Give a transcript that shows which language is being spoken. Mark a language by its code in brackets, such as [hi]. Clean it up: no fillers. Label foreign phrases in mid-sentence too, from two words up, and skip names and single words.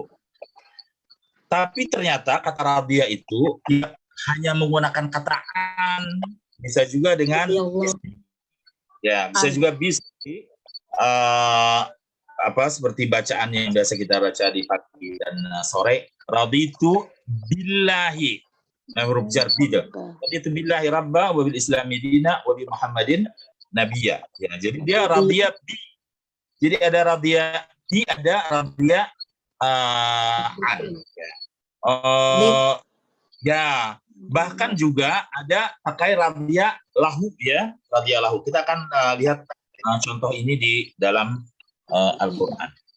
[id] Tapi ternyata kata radiyah itu hanya menggunakan kata an, bisa juga dengan ya, bisa juga bisa seperti bacaan yang biasa kita baca di pagi dan sore. [ar] رضيت بالله. [id] Huruf jar bida. [ar] رضيت بالله ربا وبالإسلام دينا وبمحمد نبيا. [id] Ya, jadi dia radiyah bi. Jadi ada radiyah bi, ada radiyah an. Ya, bahkan juga ada pakai [ar] رضي له [id] ya, [ar] رضي له. [id] Kita akan lihat contoh ini di dalam Al-Quran.